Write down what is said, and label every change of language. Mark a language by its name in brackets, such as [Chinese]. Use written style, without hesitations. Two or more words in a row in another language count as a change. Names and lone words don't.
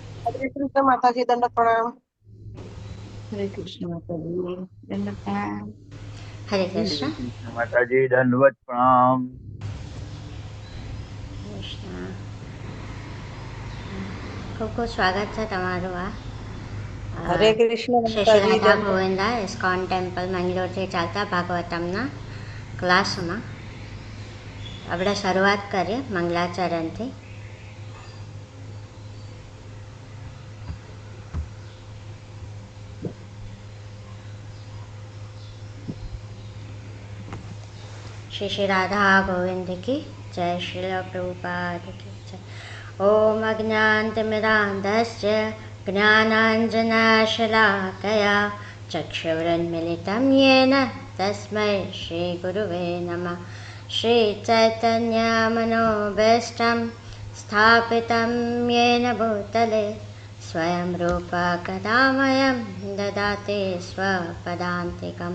[Hindi] हरे कृष्ण माताजी, दंडवत प्रणाम। हरे कृष्ण माताजी, दंडवत प्रणाम। हरे कृष्ण कृष्ण माता जी दंडवत प्रणाम। [Gujarati] કૃષ્ણ. ખૂબ ખૂબ સ્વાગત છે તમારું આ [Hindi] हरे कृष्ण [Gujarati] શ્રી શ્રી [Hindi] माताजी, [Gujarati] રાધા [Hindi] दंडवत। [Gujarati] ગોવિંદા ઇસ્કોન ટેમ્પલ મેંગ્લોરથી ચાલતા ભાગવતમના ક્લાસમાં આપણે શરૂઆત કરીએ મંગલાચરણથી. [Hindi] श्री श्री राधा गोविंद की जय, श्रील प्रभुपाद की जय. [Sanskrit] ओम अज्ञानतिमिरान्धस्य ज्ञानाञ्जनशलाकया चक्षुरुन्मिलितं येन तस्मै श्रीगुरुवे नमः. श्रीचैतन्यमनोभीष्टं स्थापितं येन भूतले स्वयं रूपा कदामयं ददाति स्वपदान्तिकं.